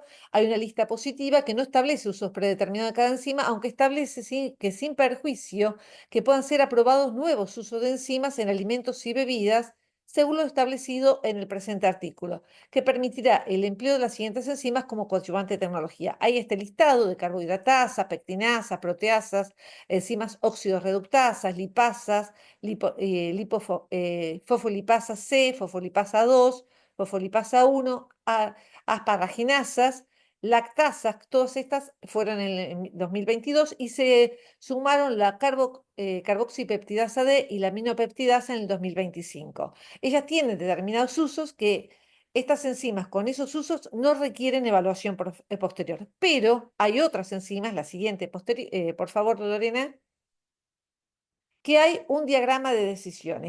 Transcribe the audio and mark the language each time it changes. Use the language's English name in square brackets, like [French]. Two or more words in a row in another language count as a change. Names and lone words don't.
[Spanish] Hay una lista positiva que no establece usos predeterminados de cada enzima, aunque establece que sin perjuicio que puedan ser aprobados nuevos usos de enzimas en alimentos y bebidas, según lo establecido en el presente artículo, que permitirá el empleo de las siguientes enzimas como coadyuvante de tecnología. Hay este listado de carbohidratasas, pectinasas, proteasas, enzimas óxido-reductasas, lipasas, fosfolipasa C, fosfolipasa 2, fosfolipasa 1, asparaginasas, lactasas. Todas estas fueron en 2022 y se sumaron la carboxipeptidasa D y la aminopeptidasa en el 2025. Ellas tienen determinados usos que estas enzimas con esos usos no requieren evaluación posterior, pero hay otras enzimas, la siguiente, por favor, Lorena, que hay un diagrama de decisiones.